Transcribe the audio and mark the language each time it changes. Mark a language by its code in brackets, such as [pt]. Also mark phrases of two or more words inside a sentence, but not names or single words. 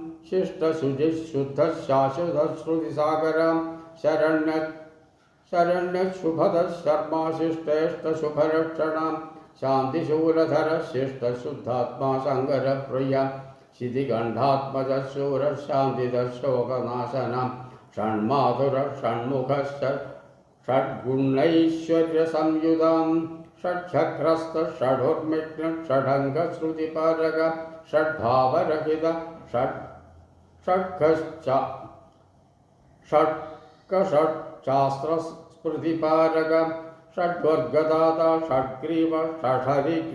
[sa] ശിഷ്ടശുചിശുദ്ധശാശ്വതശ്രുതിസാഗരം ശരണ്യശുഭദശർമാ ശിഷ്ടേഷ്ടശുഭരക്ഷണം ശാന്തിശൂലധര ശിഷ്ടശുദ്ധാത്മാ ശങ്കരപ്രിയ ശിതികണ്ഠാത്മജശൂരശാന്തിദശോകനാശനം ഷൺമാധുര ഷൺമുഖ ഷഡ്ഗുണൈശ്വര്യസംയുതം षट्चक्रस्त षडोर्मिग्न षडङ्गश्रुतिपारग षड्भावरहित षट्कषट्शास्त्रस्मृतिपारग षड्वर्गदाता षड्ग्रीव षडरिघ्न